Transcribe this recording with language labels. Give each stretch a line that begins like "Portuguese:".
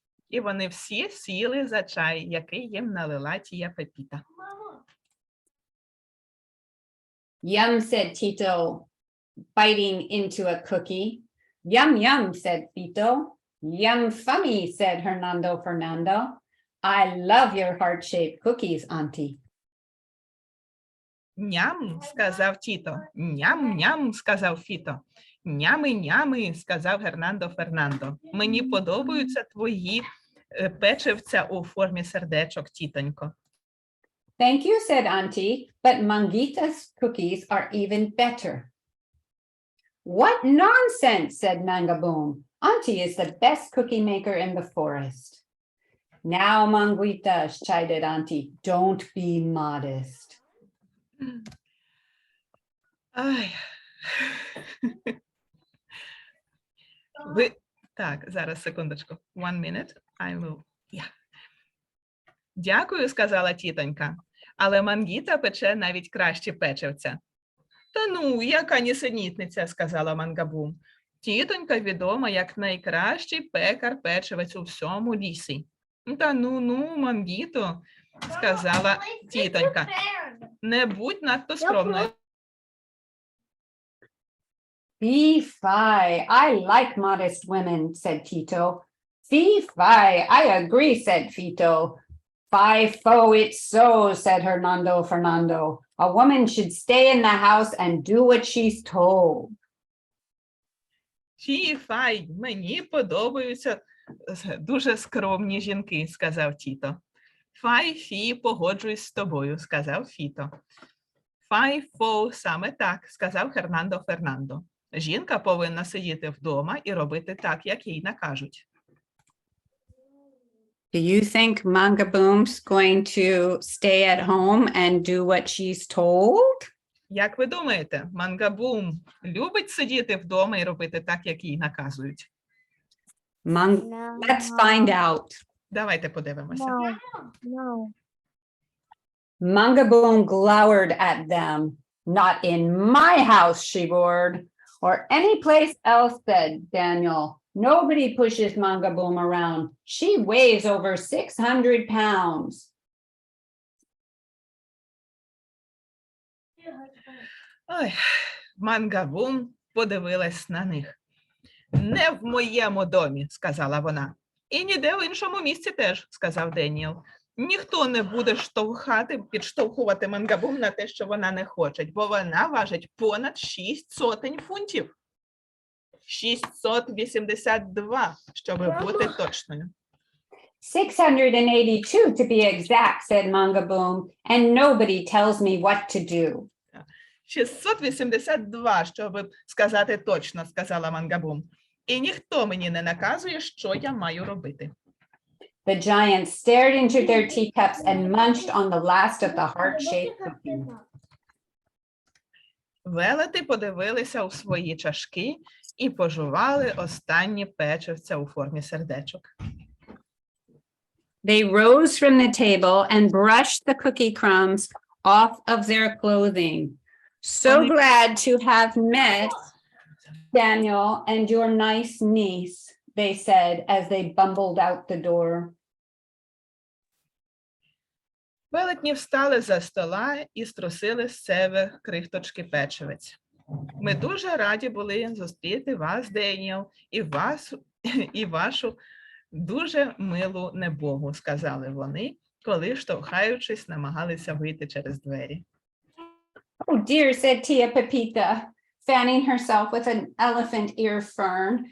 Ukrainian: І вони всі сіли за чай, який їм налила Тія Пепіта.
English: Yum, said Tito, biting into a cookie. Yum, yum, said Fito. Yum, funny, said Fernando. I love your heart-shaped cookies, Auntie.
Ukrainian: Ням, сказав Тіто. Ням-ням, сказав Фіто. Нями-нями, сказав Фернандо. Мені подобаються твої печивця у формі сердечок, тітонько.
English: Thank you, said Auntie, but Mangita's cookies are even better. What nonsense, said Mangaboom. Auntie is the best cookie maker in the forest. Now, Mangita, chided Auntie, don't be modest.
Ukrainian: Ай. Ви... Так, зараз, секундочку.
English: 1 minute. I will... Yeah.
Ukrainian: Дякую, сказала тітонька. Але Мангіта пече навіть кращі печивця. Та ну, яка нісенітниця, сказала Мангабум. Тітонька відома як найкращий пекар-печивець у всьому лісі. Та ну, Мангіто, сказала тітонька. Не будь надто скромною.
English: Fee-fi, I like modest women, said Tito. Fee-fi, I agree, said Fito. Fi-fo, it's so, said Hernando Fernando. A woman should stay in the house and do what she's told.
Ukrainian: Фі-фай, мені подобаються дуже скромні жінки, сказав Тіто. Фай-фі, погоджуюсь з тобою, сказав Фіто. Фай-фо, саме так, сказав Хернандо Фернандо. Жінка повинна сидіти вдома і робити так, як їй накажуть.
English: Do you think Mangaboom's going to stay at home and do what she's told?
Ukrainian: Як ви думаєте, Мангабум любить сидіти вдома і робити так, як їй наказують?
English: Let's find out.
Ukrainian: Давайте подивимося.
English: No. Mangaboom glowered at them. Not in my house, she roared. Or any place else, said Daniel. Nobody pushes Mangaboom around. She weighs over 600 pounds.
Ukrainian: Ой, Мангабум подивилась на них. Не в моєму домі, сказала вона. І ніде в іншому місці теж, сказав Деніел. Ніхто не буде підштовхувати Мангабум на те, що вона не хоче, бо вона важить понад 600 фунтів. 682, щоб бути точною.
English: 682 to be exact, said Mangaboom, and nobody tells me what to do.
Ukrainian: 682, щоб сказати точно, сказала Мангабум. І ніхто мені не наказує, що я маю робити.
English: The giants stared into their teacups and munched on the last of the heart-shaped cookies.
Ukrainian: Велети подивилися у свої чашки і пожували останні печивця у формі сердечок.
English: They rose from the table and brushed the cookie crumbs off of their clothing. So glad to have met Daniel and your nice niece, they said as they bumbled out the door.
Ukrainian: Велетні встали за стола і струсили з себе крихточки печивець. Ми дуже раді були зустріти вас, Деніел, і вашу дуже милу небогу, сказали вони, коли, штовхаючись, намагалися вийти через двері.
English: Oh dear, said Tia Pepita, fanning herself with an elephant ear fern.